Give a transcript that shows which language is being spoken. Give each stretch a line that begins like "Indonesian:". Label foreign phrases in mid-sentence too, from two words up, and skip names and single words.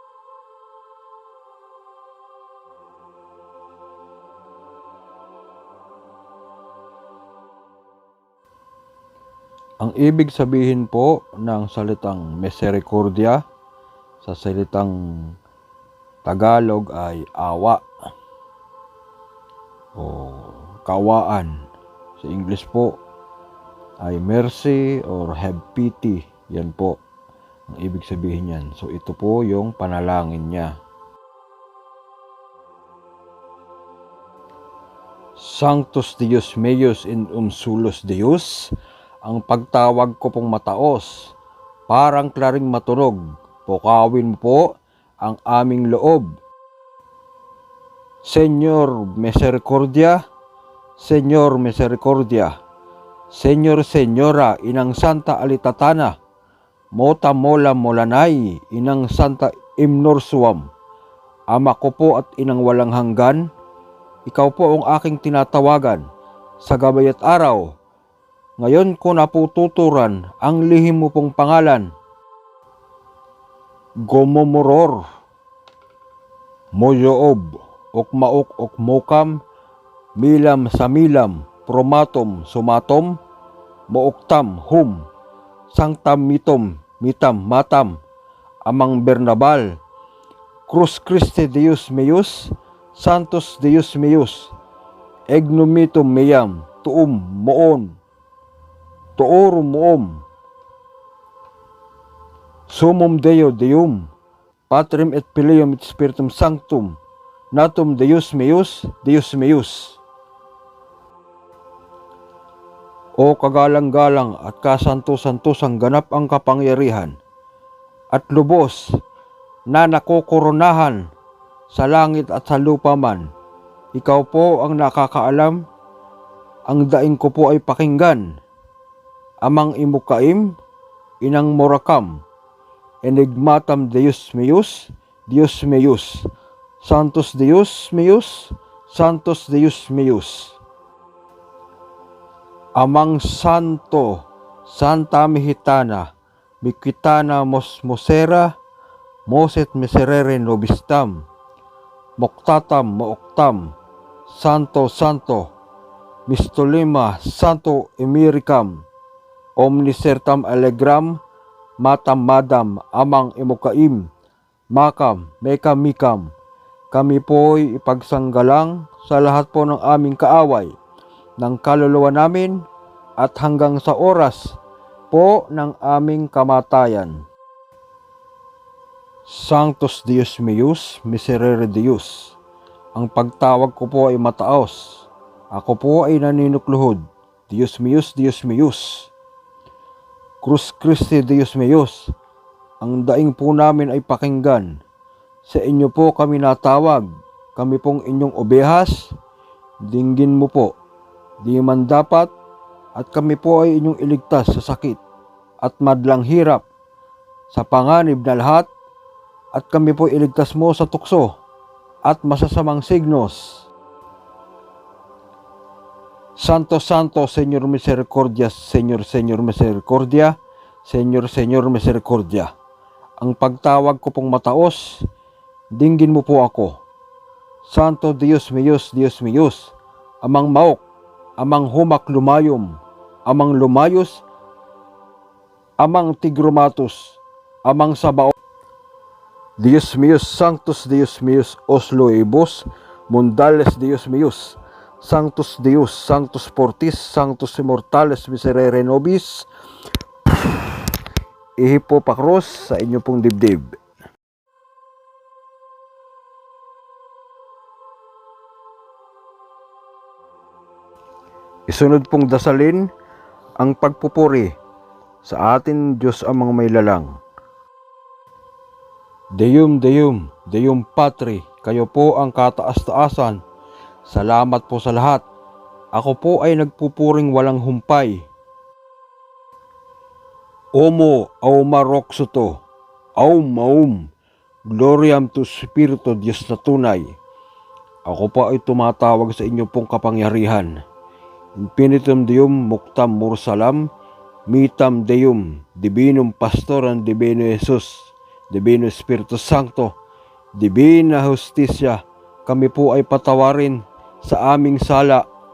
Filipino: Ang ibig sabihin po ng salitang misericordia sa salitang Tagalog ay awa o kawaan. Sa English po ay
English: mercy or have pity.
Filipino: Yan po ang ibig sabihin yan. So ito po yung panalangin niya.
Latin: Sanctus Deus meus in solus Deus.
Filipino: Ang pagtawag ko pong mataos, parang klaring matunog, pukawin mo po ang aming loob.
Spanish: Señor Misericordia, Señor Misericordia, Señor Señora,
Filipino: Inang Santa Alitatana, Mota Mola Molanay, Inang Santa Imnorsuam, Ama ko po at Inang walang hanggan, ikaw po ang aking tinatawagan, sa gabay at araw. Ngayon ko napututuran ang lihim mo pong pangalan. Gomomoror, Moyoob, Okmaok Okmokam, Milam sa Milam, Promatom Sumatom, Mooktam Hum, Sanctam Mitom, Mitam Matam, Amang Bernabal, Cruz Christi Deus meus, Santos Deus meus, Egnumitum Meyam, Tuum Moon, Toorum Moom,
Latin: Sumum Deo Deum, Patrim et Filium et Spiritum Sanctum, Natum Deus meus, Deus meus.
Filipino: O kagalang-galang at kasanto-santosang ganap ang kapangyarihan at lubos na nakokoronahan sa langit at sa lupa man. Ikaw po ang nakakaalam, ang daing ko po ay pakinggan.
Latin: Amang imukaim, Inang morakam, Enigmatam Deus meus, Deus meus, Santos Deus meus, Santos Deus meus. Amang Santo, Santa Mihitana, Mikitana Mosera, Moset Miserere Nobistam, Moktatam Mooktam, Santo Santo, Mistolima Santo Emiricam, Omnisertam Allegram, Matam Madam, Amang Imukaim, Makam, Mekamikam.
Filipino: Kami po'y ipagsanggalang sa lahat po ng aming kaaway, ng kaluluwa namin at hanggang sa oras po ng aming kamatayan.
Latin: Sanctus Deus meus, Miserere Deus.
Filipino: Ang pagtawag ko po ay mataos. Ako po ay naninukluhod.
Latin: Deus meus, Deus meus. Cruz Christi Deus meus,
Filipino: ang daing po namin ay pakinggan. Sa inyo po kami natawag, kami pong inyong obehas, dinggin mo po, di man dapat, at kami po ay inyong iligtas sa sakit at madlang hirap, sa panganib na lahat, at kami po iligtas mo sa tukso at masasamang signos.
Spanish: Santo, Santo, Señor Misericordia, Señor, Señor Misericordia, Señor, Señor Misericordia.
Filipino: Ang pagtawag ko pong mataos, dinggin mo po ako.
Spanish: Santo Dios míos,
Filipino: amang maok, amang humak lumayom, amang lumayos, amang tigrumatos, amang sabao.
Spanish: Dios míos, Sanctus Dios míos, os loebos, mundales Dios míos,
Latin: Sanctus Deus, Sanctus Fortis, Sanctus Immortales Miserere Nobis,
Filipino: ihipo pa krus sa inyo pong dibdib. Isunod pong dasalin ang pagpupuri sa atin Diyos amang may lalang.
Latin: Deum, Deum, Deum Patri,
Filipino: kayo po ang kataas-taasan. Salamat po sa lahat. Ako po ay nagpupuring walang humpay. Omo, auma roxoto, aum, gloriam to Spirito Diyos na tunay. Ako po ay tumatawag sa inyo pong kapangyarihan.
Latin: Infinitum Deum Muctam Mursalam, Mitam Deum, Divinum Pastoram Divino Jesus,
Spanish: Divino Espiritu Santo, Divina Justicia,
Filipino: kami po ay patawarin sa aming sala.